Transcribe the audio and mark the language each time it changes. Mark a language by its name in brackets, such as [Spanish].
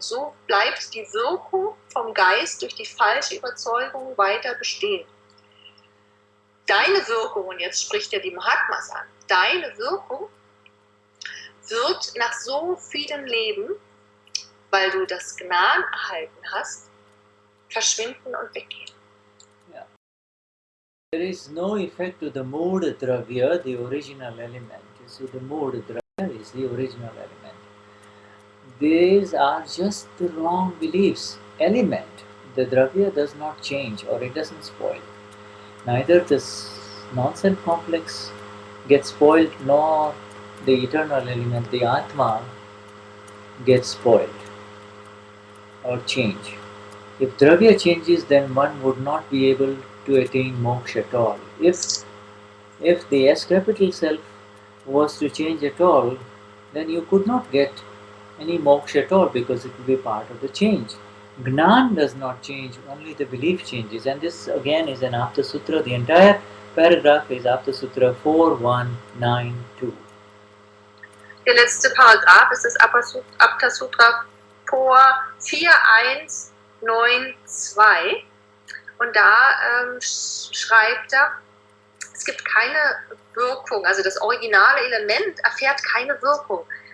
[German] So bleibt die Wirkung vom Geist durch die falsche Überzeugung weiter bestehen. Deine Wirkung, und jetzt spricht er die Mahatmas an, deine Wirkung wird nach so vielen Leben, weil du das Gnan erhalten hast, verschwinden und weggehen. [English] Yeah. There is no effect to the mood dravya, the original element. You see, the mood dravya is the original element. These are just the wrong beliefs. Element, the dravya does not change or it doesn't spoil. Neither this non-self complex gets spoiled nor the eternal element, the Atma, gets spoiled or change. If dravya changes, then one would not be able to attain moksha at all. If the S capital self was to change at all, then you could not get any moksha at all because it will be part of the change. Gnan does not change, only the belief changes. And this again is an Apta Sutra. The entire paragraph is Apta Sutra 4192. [German] Der letzte Paragraph ist das Apta Sutra 4192. Und da schreibt er, es gibt keine Wirkung, also das originale Element erfährt keine Wirkung.